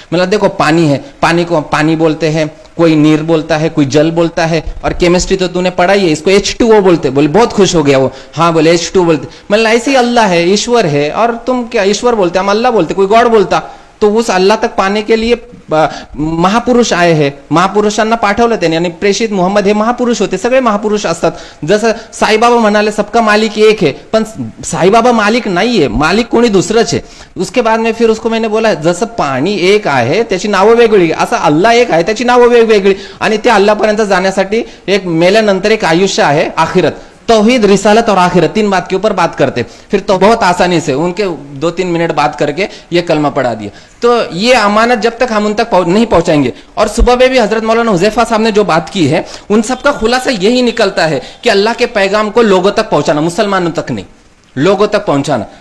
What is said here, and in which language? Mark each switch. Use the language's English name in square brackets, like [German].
[Hindi] मैंने देखो पानी है, पानी को पानी बोलते हैं, कोई नीर बोलता है, कोई जल बोलता है, और केमिस्ट्री तो तूने पढ़ाई है, इसको H2O बोलते। बोले बहुत खुश हो गया वो, हाँ बोले H2O बोलते। मतलब ऐसे ही अल्लाह है, ईश्वर है, और तुम क्या ईश्वर बोलते, हम अल्लाह बोलते, कोई गॉड बोलता। तो उस अल्लाह तक पाने के लिए महापुरुष आए हैं, [Marathi] महापुरुषांना पाठवलं त्यांनी। आणि प्रेषित मोहम्मद हे महापुरुष होते, सगळे महापुरुष असतात। जसं साईबाबा म्हणाले [Hindi] सबका मालिक एक है, [Marathi] पण साईबाबा मालिक नाहीये, मालिक कोणी दुसरंच आहे। [Hindi] उसके बाद में फिर उसको मैंने बोला [Marathi] जसं पाणी एक आहे त्याची नावं वेगळी, असं अल्लाह एक आहे त्याची नावं वेगवेगळी, आणि त्या अल्लाहपर्यंत जाण्यासाठी एक मेल्यानंतर एक आयुष्य आहे आखिरत। [Hindi] तौहीद, रिसालत और आखिरत, 3 बात के ऊपर बात करते। फिर तो बहुत आसानी से उनके 2-3 मिनट बात करके ये कलमा पढ़ा दिया। तो ये अमानत जब तक हम उन तक नहीं पहुंचाएंगे। और सुबह में भी हजरत मौलाना हुजैफा साहब ने जो बात की है, उन सब का खुलासा यही निकलता है कि अल्लाह के पैगाम को लोगों तक पहुंचाना, मुसलमानों तक नहीं, लोगों तक पहुंचाना।